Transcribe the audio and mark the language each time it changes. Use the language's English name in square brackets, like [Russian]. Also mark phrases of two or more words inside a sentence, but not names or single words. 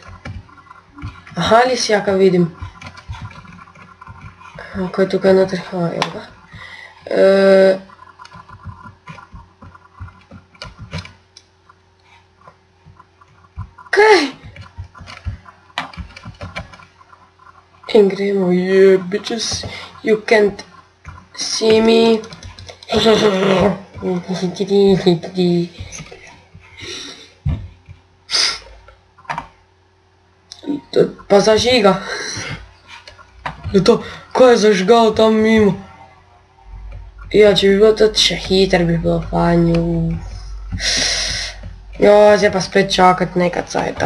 [Slovenian] Aha, lisjaka vidim. Ko je tukaj noter, evo ga. Kaj? In gremo, [English] yeah, bitches, you can't see me. [Slovenian] Pa zažiga. Je to, ko je zažgal tam mimo? Ja, če bi bilo tudi še hiter, bi bilo fajn. Jo, zdaj pa spet čakati nekaj cajta.